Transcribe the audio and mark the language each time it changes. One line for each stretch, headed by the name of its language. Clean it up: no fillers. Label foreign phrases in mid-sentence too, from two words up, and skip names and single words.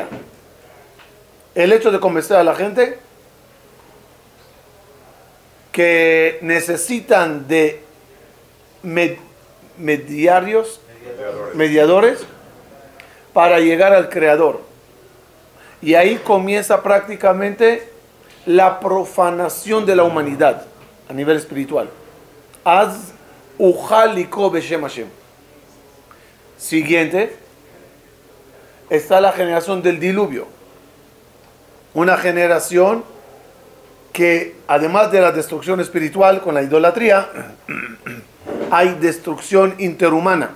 Spanish: El hecho de convencer a la gente que necesitan de mediadores para llegar al Creador. Y ahí comienza prácticamente la profanación de la humanidad a nivel espiritual.
Hebrew: אז הוחל לקרוא בשם השם.
Spanish: Siguiente está la generación del diluvio. Una generación que además de la destrucción espiritual con la idolatría, hay destrucción interhumana.